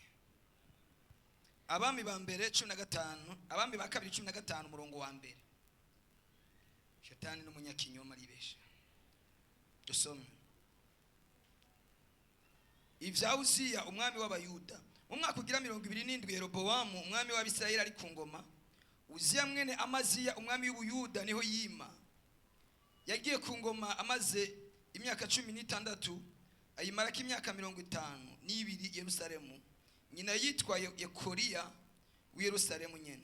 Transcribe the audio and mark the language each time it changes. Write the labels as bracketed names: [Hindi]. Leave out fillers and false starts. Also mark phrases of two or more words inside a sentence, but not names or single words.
[Rundi] Abami ba mbere 15, abami ba kabiri 15 umurongo wa mbere. Shetani n'umunyakinyoma ribesha. Dusome. Ivya Uziya umwami w'Abayuda. Umwaka ugira 27 Yeroboamu umwami w'Abisirayeli ari ku ngoma. Uziya mwene Amaziya umwami w'Ubuyuda niho yima. Yagiye ku ngoma amaze imyaka 16, ayimara imyaka 52 Yerusalemu. Nyina yitwa Yekoriya w'Yerusalemu nyene.